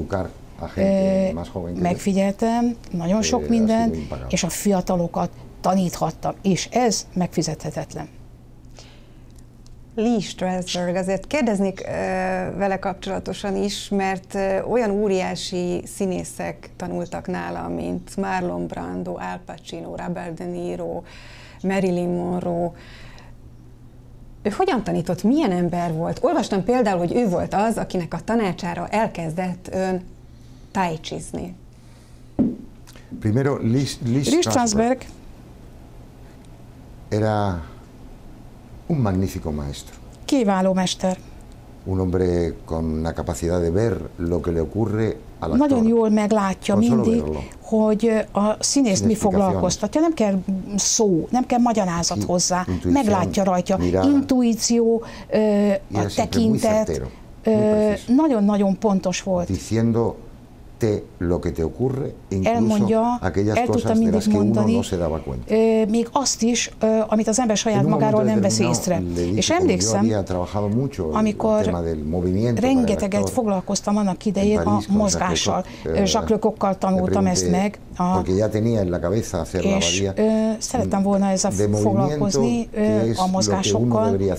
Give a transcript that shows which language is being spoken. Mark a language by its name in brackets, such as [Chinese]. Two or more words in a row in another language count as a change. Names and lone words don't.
[Hungarian] Megfigyeltem nagyon sok mindent, és a fiatalokat taníthattam, és ez megfizethetetlen. Lee Strasberg, azért kérdeznék vele kapcsolatosan is, mert olyan óriási színészek tanultak nála, mint Marlon Brando, Al Pacino, Robert De Niro, Marilyn Monroe. Ő hogyan tanított, milyen ember volt? Olvastam például, hogy ő volt az, akinek a tanácsára elkezdett ön tai-chizni. [Spanish] Primero, Lee Strasberg era un magnífico maestro. [Hungarian] Kiváló mester. [Spanish] Un hombre con una capacidad de ver lo que le ocurre al actor. [Hungarian] Nagyon jól meglátja mindig, hogy a színészt mi foglalkoztatja. Nem kell szó, nem kell magyarázat hozzá. Meglátja rajta. Intuíció, a tekintet. Nagyon-nagyon pontos volt. [Spanish] Lo que te ocurre, incluso aquellas cosas de las que uno no se daba cuenta. [Hungarian] Még azt is, amit az ember saját magáról nem vesz észre. És emlékszem, amikor rengeteget foglalkoztam annak idején a mozgással. Jacques Lecoqcal tanultam ezt meg, és szerettem volna ezzel foglalkozni, a mozgásokkal.